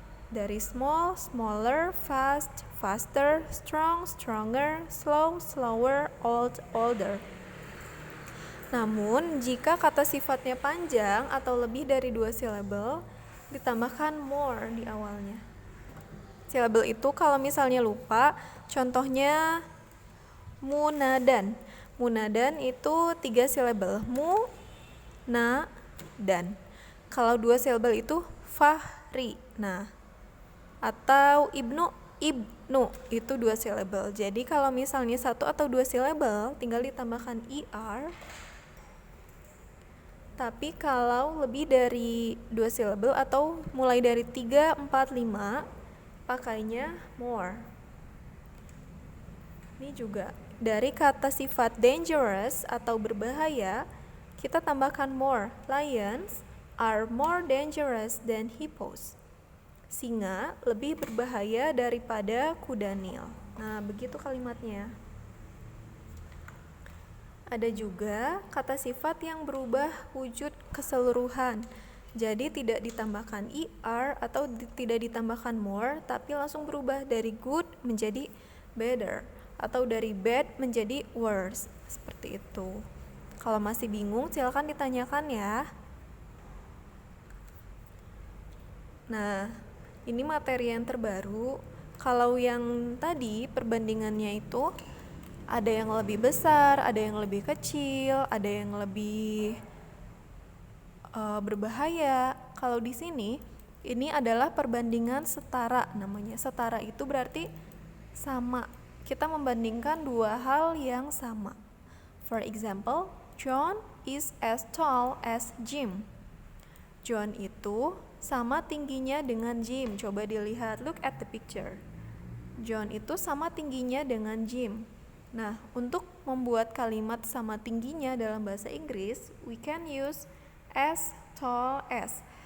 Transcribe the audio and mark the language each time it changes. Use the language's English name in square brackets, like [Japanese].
[English] Dari small, smaller, fast, faster, strong, stronger, slow, slower, old, older. [Indonesian] Namun, jika kata sifatnya panjang atau lebih dari dua silabel, ditambahkan more di awalnya. Silabel itu kalau misalnya lupa, contohnya munadan. Munadan itu 3 silabel, mu, na, dan. Kalau 2 silabel itu fahri. Nah, atau ibnu itu 2 silabel. Jadi kalau misalnya 1 atau 2 silabel tinggal ditambahkan er. Tapi kalau lebih dari 2 silabel atau mulai dari 3, 4, 5 pakainya more. Ini juga dari kata sifat dangerous atau berbahaya, kita tambahkan more. [English] Lions are more dangerous than hippos. [Indonesian] Singa lebih berbahaya daripada kuda Nil. Nah, begitu kalimatnya. Ada juga kata sifat yang berubah wujud keseluruhan. Jadi tidak ditambahkan er atau tidak ditambahkan more, tapi langsung berubah dari good menjadi better atau dari bad menjadi worse. Seperti itu. Kalau masih bingung, silakan ditanyakan ya. Nah, ini materi yang terbaru. Kalau yang tadi perbandingannya itu ada yang lebih besar, ada yang lebih kecil, ada yang lebih berbahaya. Kalau di sini ini adalah perbandingan setara namanya. Setara itu berarti sama. Kita membandingkan dua hal yang sama. [English] For example, John is as tall as Jim. [Indonesian] John itu sama tingginya dengan Jim. Coba dilihat, [English] look at the picture. [Indonesian] John itu sama tingginya dengan Jim. Nah, untuk membuat kalimat sama tingginya dalam bahasa Inggris, [English] we can use as tall as.